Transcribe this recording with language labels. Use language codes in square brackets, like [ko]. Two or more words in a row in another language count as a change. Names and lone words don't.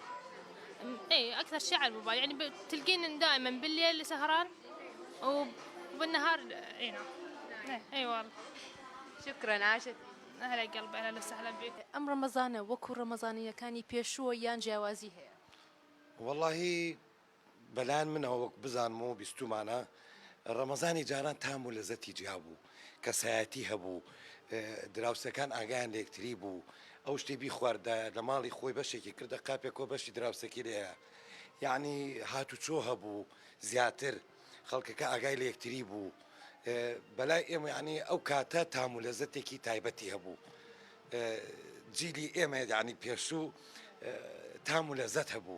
[ar] اي اكثر شيء على الموبايل، يعني تلقين دائما بالليل سهران وبالنهار اي نعم. اي والله. شكرا عاشت. اهلا قلبي، اهلا وسهلا بك. [ckb] ام رمضان وكو رمضانيه كاني بيشو يان جوازي هي. والله بلان منه وەک بزانمەوە بیستومانە ڕەمەزانی جاران تام و لەزەتی جیابوو، کەسایەتی هەبوو، دراوسەکان ئاگایان لە یەکتری بوو، ئەو شتێ بیخواردە لە ماڵی خۆی بەشێکی کردە قاپێکەوە بەشی دراوسەکی لێە، یعنی هاتوچۆ هەبوو زیاتر، خەڵکەکە ئاگای لە یەکتری بوو، بەلای ئێمە یعنی ئەو کاتە تام و لەزەتێکی تایبەتی هەبوو، جیلی ئێمە یعنی پێشوو تام و لەزەت هەبوو.